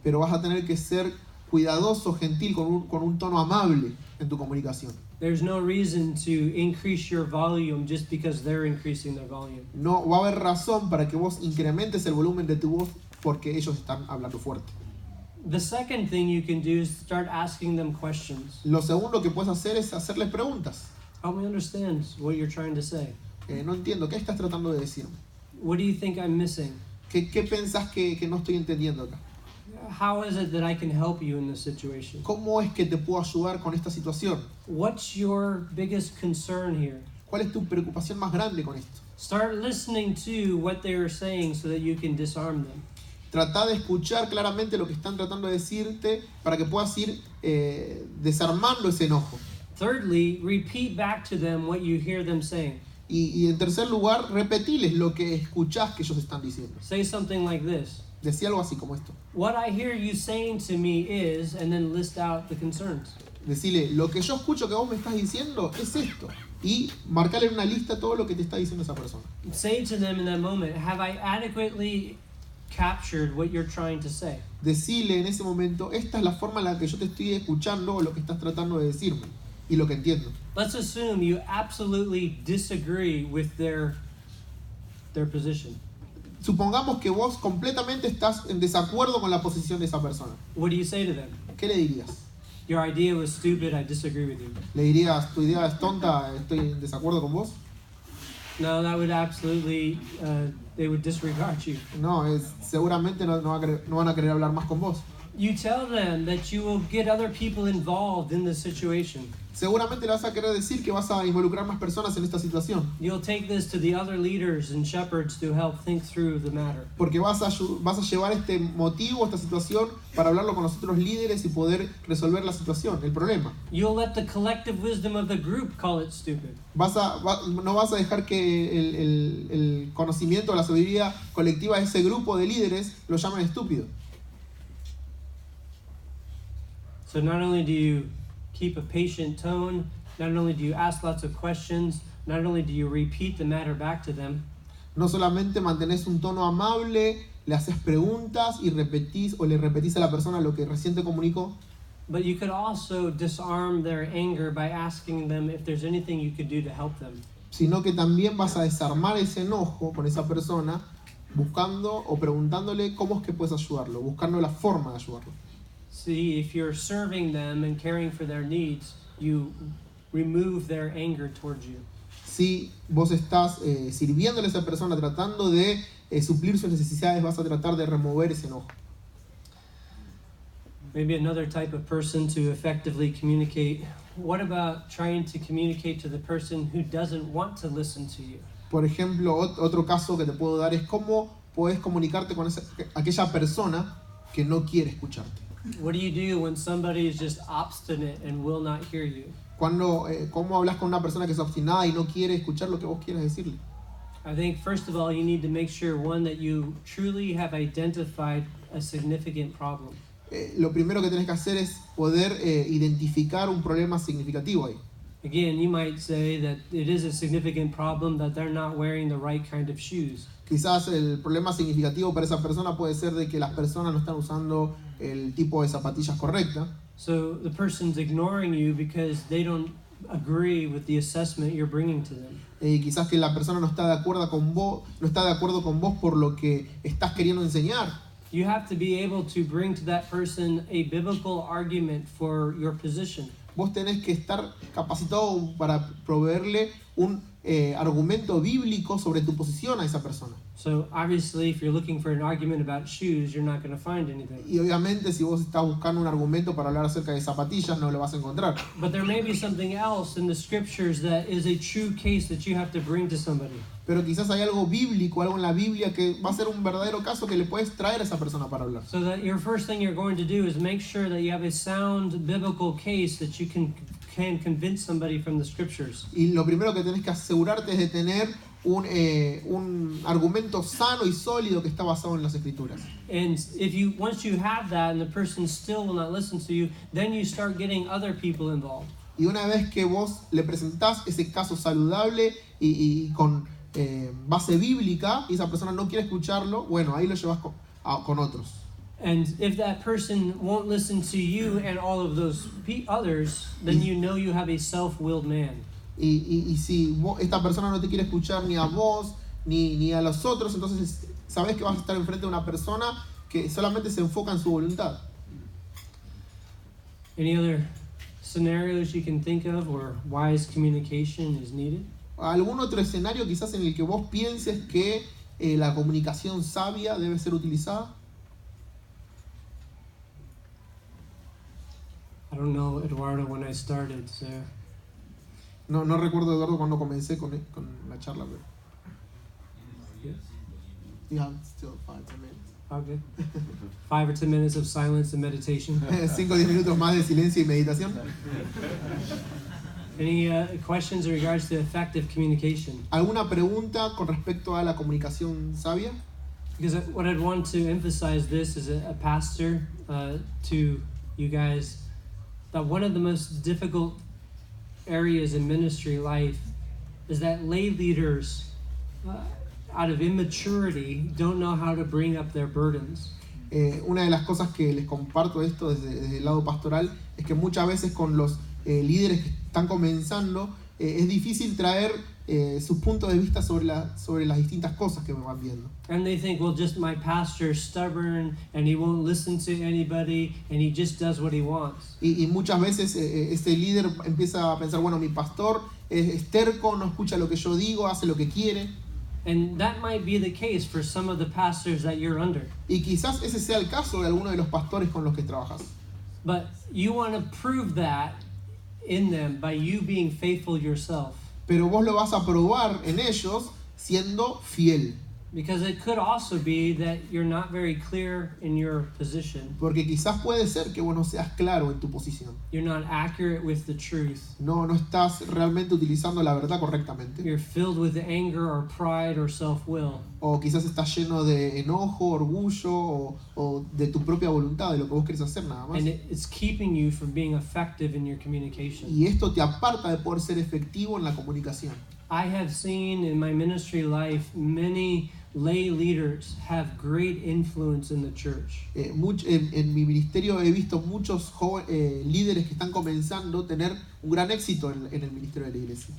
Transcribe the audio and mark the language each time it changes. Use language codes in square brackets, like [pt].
[es] Pero vas a tener que ser cuidadoso, gentil, con un tono amable en tu comunicación. [en] There's no reason to increase your volume just because they're increasing their volume. [es] No va a haber razón para que vos incrementes el volumen de tu voz porque ellos están hablando fuerte. [en] The second thing you can do is start asking them questions. [es] Lo segundo que puedes hacer es hacerles preguntas. [en] Help me understand what you're trying to say. [es] No entiendo, ¿qué estás tratando de decirme? [en] What do you think I'm missing? [es] ¿Qué pensás que no estoy entendiendo acá? [en] How is it that I can help you in this situation? [es] ¿Cómo es que te puedo ayudar con esta situación? [en] What's your biggest concern here? [es] ¿Cuál es tu preocupación más grande con esto? [en] Start listening to what they're saying so that you can disarm them. [es] Trata de escuchar claramente lo que están tratando de decirte para que puedas ir desarmando ese enojo. [en] Thirdly, repeat back to them what you hear them saying. [es] Y en tercer lugar, repetiles lo que escuchás que ellos están diciendo. [en] Say something like this. [es] Decí algo así como esto. [en] What I hear you saying to me is, and then list out the concerns. [es] Decile, lo que yo escucho que vos me estás diciendo es esto. Y marcale en una lista todo lo que te está diciendo esa persona. [en] Say to them in that moment, have I adequately captured what you're trying to say? [es] Decile en ese momento, esta es la forma en la que yo te estoy escuchando o lo que estás tratando de decirme. Y lo que entiendo. [en] Let's assume you absolutely disagree with their position. [es] Supongamos que vos completamente estás en desacuerdo con la posición de esa persona. [en] What do you say to them? [es] ¿Qué le dirías? [en] Your idea was stupid, I disagree with you. [es] ¿Le dirías, tu idea es tonta, estoy en desacuerdo con vos? [en] No, that would absolutely, they would disregard you. [es] No, seguramente no van a querer hablar más con vos. [en] You tell them that you will get other people involved in the situation. [es] Seguramente le vas a querer decir que vas a involucrar más personas en esta situación. [en] You'll take this to the other leaders and shepherds to help think through the matter. [es] Porque vas a llevar este motivo, esta situación, para hablarlo con los otros líderes y poder resolver la situación, el problema. [en] You'll let the collective wisdom of the group call it stupid. [es] No vas a dejar que el conocimiento, la sabiduría colectiva de ese grupo de líderes lo llamen estúpido. [en] So not only do you keep a patient tone, not only do you ask lots of questions, not only do you repeat the matter back to them, [es] no solamente mantenés un tono amable, le haces preguntas y le repetís a la persona lo que recién te comunicó, [en] but you could also disarm their anger by asking them if there's anything you could do to help them. [es] sino que también vas a desarmar ese enojo con esa persona buscando o preguntándole cómo es que puedes ayudarlo, buscando la forma de ayudarlo. [en] See, if you're serving them and caring for their needs, you remove their anger towards you. [es] Si vos estás sirviéndole a esa persona, tratando de suplir sus necesidades, vas a tratar de remover ese enojo. [en] Maybe another type of person to effectively communicate. What about trying to communicate to the person who doesn't want to listen to you? [es] Por ejemplo, otro caso que te puedo dar es cómo podés comunicarte con aquella persona que no quiere escucharte. [en] What do you do when somebody is just obstinate and will not hear you? [es] ¿Cómo hablas con una persona que es obstinada y no quiere escuchar lo que vos quieras decirle? [en] I think first of all you need to make sure, one, that you truly have identified a significant problem. [es] Lo primero que tenés que hacer es poder identificar un problema significativo ahí. [en] Again, you might say that it is a significant problem that they're not wearing the right kind of shoes. [es] Quizás el problema significativo para esa persona puede ser de que las personas no están usando el tipo de zapatillas correcta. [en] So the person's ignoring you because they don't agree with the assessment you're bringing to them. [es] Quizás que la persona no está de acuerdo con vos, por lo que estás queriendo enseñar. [en] You have to be able to bring to that person a biblical argument for your position. [es] Vos tenés que estar capacitado para proveerle un argumento bíblico sobre tu posición a esa persona. [en] So obviously, if you're looking for an argument about shoes, you're not going to find anything. [es] Y obviamente si vos estás buscando un argumento para hablar acerca de zapatillas, no lo vas a encontrar. [en] But there may be something else in the scriptures that is a true case that you have to bring to somebody. [es] Pero quizás hay algo bíblico, algo en la Biblia que va a ser un verdadero caso que le puedes traer a esa persona para hablar. [en] So that your first thing you're going to do is make sure that you have a sound biblical case that you can convince somebody from the scriptures. [es] Y lo primero que tenés que asegurarte es de tener un argumento sano y sólido que está basado en las escrituras. [en] And once you have that and the person still will not listen to you, then you start getting other people involved. [es] Y una vez que vos le presentás ese caso saludable y con base bíblica y esa persona no quiere escucharlo, bueno, ahí lo llevas con otros. [en] And if that person won't listen to you and all of those others, then you know you have a self-willed man. [es] Y si esta persona no te quiere escuchar ni a vos ni a los otros, entonces sabes que vas a estar enfrente de una persona que solamente se enfoca en su voluntad. [en] Any other scenarios you can think of where wise communication is needed? [es] ¿Algún otro escenario quizás en el que vos pienses que la comunicación sabia debe ser utilizada? [en] I don't know, Eduardo, when I started, so... [es] No recuerdo, Eduardo, cuando comencé con la charla, pero... [en] Yes. You have still 5-10 minutes. Okay. 5 or 10 minutes of silence and meditation. [es] 5-10 minutos más de silencio y meditación. [en] Any questions in regards to effective communication? [es] ¿Alguna pregunta con respecto a la comunicación sabia? [en] Because what I'd want to emphasize this as a pastor to you guys, that one of the most difficult areas in ministry life is that lay leaders, out of immaturity, don't know how to bring up their burdens. [es] Una de las cosas que les comparto esto desde el lado pastoral es que muchas veces con los líderes que están comenzando es difícil traer sus puntos de vista sobre las distintas cosas que me van viendo. [en] And they think, well, just my pastor's stubborn and he won't listen to anybody and he just does what he wants. [es] Y muchas veces este líder empieza a pensar, bueno, mi pastor es terco, no escucha lo que yo digo, hace lo que quiere. [en] And that might be the case for some of the pastors that you're under. [es] Y quizás ese sea el caso de alguno de los pastores con los que trabajas. [en] But you want to prove that in them by you being faithful yourself. [es] Pero vos lo vas a probar en ellos siendo fiel. [en] Because it could also be that you're not very clear in your position. [es] Porque quizás puede ser que vos no seas claro en tu posición. [en] You're not accurate with the truth. [es] No estás realmente utilizando la verdad correctamente. [en] You're filled with anger or pride or self-will. [es] O quizás estás lleno de enojo, orgullo o de tu propia voluntad, de lo que vos querés hacer nada más. [en] And it's keeping you from being effective in your communication. [es] Y esto te aparta de poder ser efectivo en la comunicación. [en] I have seen in my ministry life many lay leaders have great influence in the church. [es] En mi ministerio he visto muchos líderes que están comenzando a tener un gran éxito en el ministerio de la iglesia.